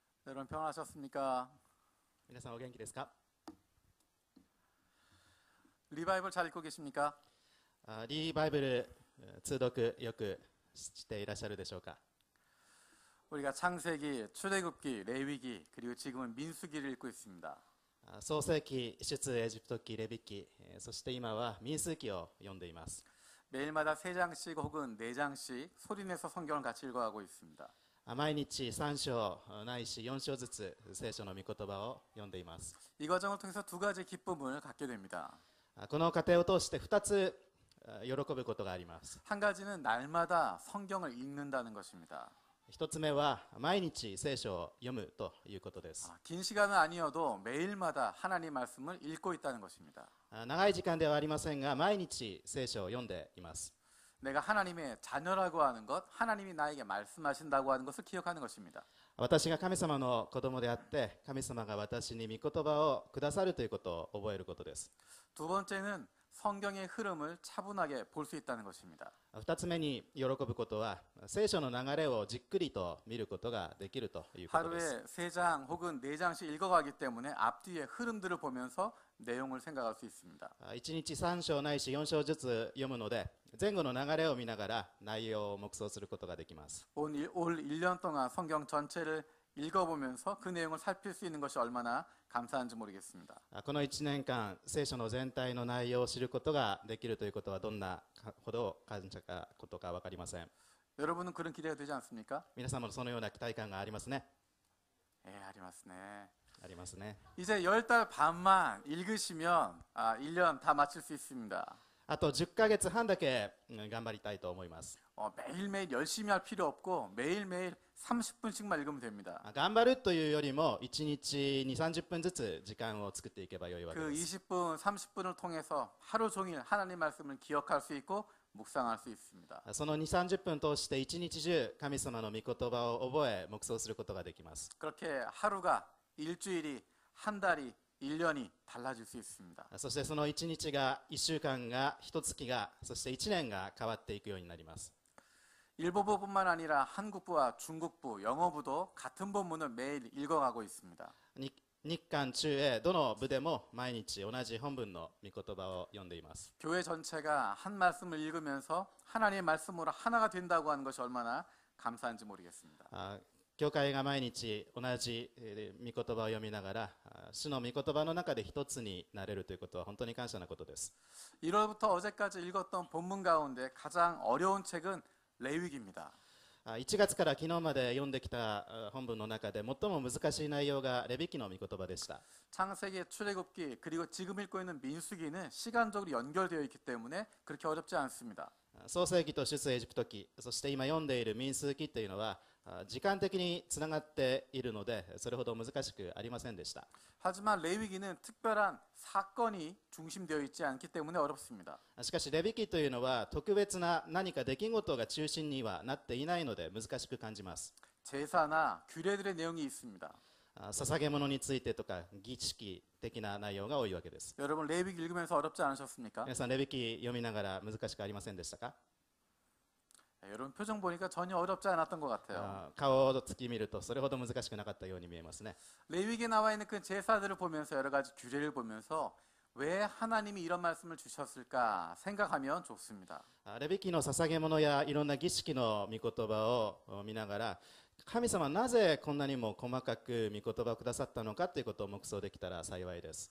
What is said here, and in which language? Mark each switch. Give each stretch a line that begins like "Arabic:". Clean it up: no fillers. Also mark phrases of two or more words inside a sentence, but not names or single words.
Korean: 여러분 평안하셨습니까?
Japanese: 皆さんお元気ですか？
Korean: 리바이벌 잘 읽고 계십니까?
Japanese: リーバイブル通読よくしていらっしゃるでしょうか？
Korean: 우리가 창세기, 출애굽기, 레위기 그리고 지금은 민수기를 읽고 있습니다.
Japanese: 創世記、出エジプト記、レビ記、そして今は民数記を読んでいます。
Korean: 매일마다 3장씩 혹은 4장씩 소리내서 성경을 같이 읽어가고 있습니다.
Japanese: 毎日3章ないし4章ずつ聖書の御言葉を読んでいます。
Korean: 이 과정을 통해서 두 가지 기쁨을 갖게 됩니다.
Japanese: この過程を通して2つ喜ぶことがあります。
Korean: 한 가지는 날마다 성경을 읽는다는 것입니다.
Japanese: 1 つ目は毎日聖書を読むということです。
Korean: 긴 시간은 아니어도 매일마다 하나님 말씀을 읽고 있다는 것입니다.
Japanese: 長い時間ではありませんが毎日聖書を読んでいます。
Korean: 내가 하나님의 자녀라고 하는 것, 하나님이 나에게 말씀하신다고 하는 것을 기억하는 것입니다.
Japanese: 私が神様の子供であって神様が私に御言葉をくださるということを覚えることです。
Korean: 두 번째는 성경의 흐름을 차분하게 볼 수 있다는 것입니다.
Japanese: 2 つ目に喜ぶことは聖書の流れをじっくりと見ることができるということです。
Korean: 하루에 3장 혹은 4장씩 읽어가기 때문에 앞뒤의 흐름들을 보면서 내용을 생각할 수 있습니다.
Japanese: 1 日3章ないし4章ずつ読むので前後の流れを見ながら内容を黙想することができます。
Korean: 올 1년 동안 성경 전체를 읽어보면서 그 내용을 살필 수 있는 것이 얼마나 감사한지 모르겠습니다.
Japanese: この1年間聖書の全体の内容を知ることができるということはどんなほど感謝かことか分かりません。
Korean: 여러분은 그런 기대가 되지 않습니까?
Japanese: 皆様もそのような期待感がありますね。 예, ありますね. ありますね。
Korean: 이제 10달 반만 읽으시면 1년 다 마칠 수 있습니다.
Japanese: あと10ヶ月半だけ頑張りたいと思います。
Korean: 매일매일 열심히 할 필요 없고 매일매일 30분씩만 읽으면 됩니다.
Japanese: 頑張るというよりも1日に30分ずつ時間を作っていけばよいわけ
Korean: 그
Japanese: です。
Korean: 20분, 30분을 통해서 하루 종일 하나님 말씀을 기억할 수 있고 묵상할 수 있습니다.
Japanese: その2、30分通して一日中神様の御言葉を覚え黙想することができます。
Korean: 그렇게 하루가 일주일이 한 달이 1년이 달라질 수 있습니다.
Japanese: そしてその1日が1週間が1月がそして1年が変わっていくようになります。
Korean: 일본어뿐만 아니라 한국부와 중국부, 영어부도 같은 본문을 매일 읽어가고 있습니다.
Japanese: 日韓中英どの部でも毎日同じ本文の御言葉を読んでいます。
Korean: 교회 전체가 한 말씀을 읽으면서 하나님의 말씀으로 하나가 된다고 하는 것이 얼마나 감사한지 모르겠습니다.
Japanese: 教会が毎日同じ御言葉を読みながら主の御言葉の中で一つになれるということは本当に感謝なことです。
Korean: 1월부터 어제까지 읽었던 본문 가운데 가장 어려운 책은 레위기입니다.
Japanese: 1 月から昨日まで読んできた本文の中で最も難しい内容がレビ記の御言葉でした。
Korean: 창세기, 출애굽기 그리고 지금 읽고 있는 민수기는 시간적으로 연결되어 있기 때문에 그렇게 어렵지 않습니다.
Japanese: 創世記と出エジプト記、そして今読んでいる民数記というのは時間的につながっているのでそれほど難しくありませんでした。
Korean: 하지만 레위기는 특별한 사건이 중심되어 있지 않기 때문에 어렵습니다.
Japanese: しかしレビ記というのは特別な何か出来事が中心にはなっていないので難しく感じます。
Korean: 제사나 규례들의 내용이 있습니다.
Japanese: 捧げ物についてとか儀式的な内容が多いわけです。
Korean: 여러분 레위기 읽으면서 어렵지 않으셨습니까?
Japanese: 皆さんレビ記読みながら難しくありませんでしたか？
Korean: 여러분 표정 보니까 전혀 어렵지 않았던 것 같아요.
Japanese: 顔をつき見るとそれほど難しくなかったように見えますね。
Korean: 레위기에 나와 있는 그 제사들을 보면서 여러 가지 규례를 보면서 왜 하나님이 이런 말씀을 주셨을까 생각하면 좋습니다.
Japanese: レビ記の捧げ物やいろんな儀式の御言葉を見ながら神様はなぜこんなにも細かく御言葉をくださったのかということを黙想できたら幸いです。